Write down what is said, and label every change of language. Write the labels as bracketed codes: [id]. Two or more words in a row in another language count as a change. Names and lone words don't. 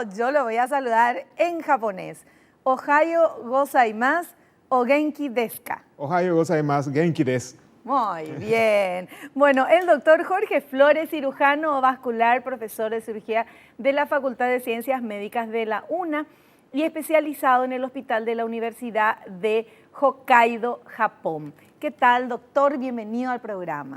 [es] Yo lo voy a saludar en japonés. [ja] おはようございます お元気ですか. おはようございます、元気です. [es] Muy bien. Bueno, el doctor Jorge Flores, cirujano vascular, profesor de cirugía de la Facultad de Ciencias Médicas de la UNA y especializado en el Hospital de la Universidad de Hokkaido, Japón. ¿Qué tal, doctor? Bienvenido al programa.